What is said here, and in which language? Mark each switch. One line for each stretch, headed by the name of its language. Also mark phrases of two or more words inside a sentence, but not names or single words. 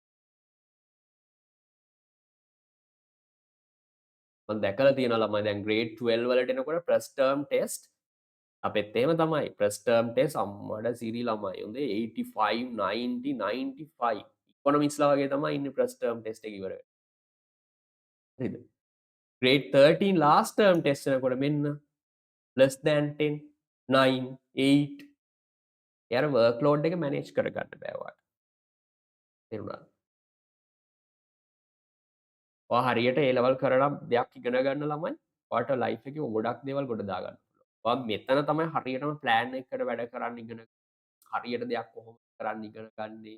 Sinhala: මම දැකලා තියෙනවා ළමයි දැන් grade 12 වලට එනකොට
English: first term test
Sinhala: අපෙත් එහෙම තමයි
English: first term test
Sinhala: අම්මඩ සිරි ළමයි හොඳේ 85 90 95 economics ලා වගේ තමයි ඉන්නේ
English: first term test
Sinhala: එක ඉවර වෙලා. හරිද?
English: grade 13 last term test
Sinhala: එනකොට මෙන්න
English: less than
Sinhala: 10 9 8 යාර workload එක manage කරගන්න බෑ ඔයාලට. තේරුණාද? ඔයා හරියට ඒ level කරලා දෙයක් ඉගෙන ගන්න ළමයි ඔයාට life එකේ ගොඩක් දේවල් ගොඩ දා ගන්න පුළුවන්. ඔයා මෙතන තමයි හරියටම plan එකකට වැඩ කරන්න ඉගෙන හරියට දෙයක් කොහොමද කරන්න ඉගෙන ගන්නේ.